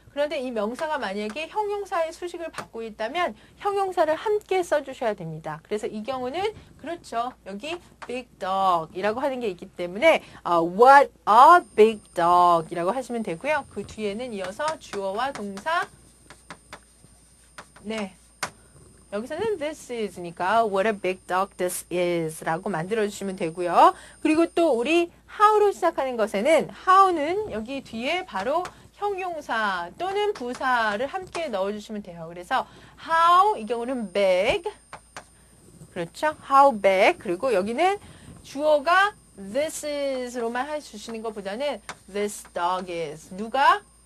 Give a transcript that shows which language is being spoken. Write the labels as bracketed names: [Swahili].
[Korean] 그런데 이 명사가 만약에 형용사의 수식을 받고 있다면 형용사를 함께 써주셔야 됩니다. 그래서 이 경우는 그렇죠. 여기 big dog 이라고 하는 게 있기 때문에 [English] what a big dog [Korean] 이라고 하시면 되고요. 그 뒤에는 이어서 주어와 동사 네. 여기서는 [English] this is니까 what a big dog this is [Korean] 라고 만들어주시면 되고요. 그리고 또 우리 how로 시작하는 것에는 how는 여기 뒤에 바로 형용사 또는 부사를 함께 넣어주시면 돼요. 그래서 how 이 경우는 big 그렇죠? how big 그리고 여기는 주어가 this is로만 해주시는 것보다는 [English] this dog is [Korean] 누가?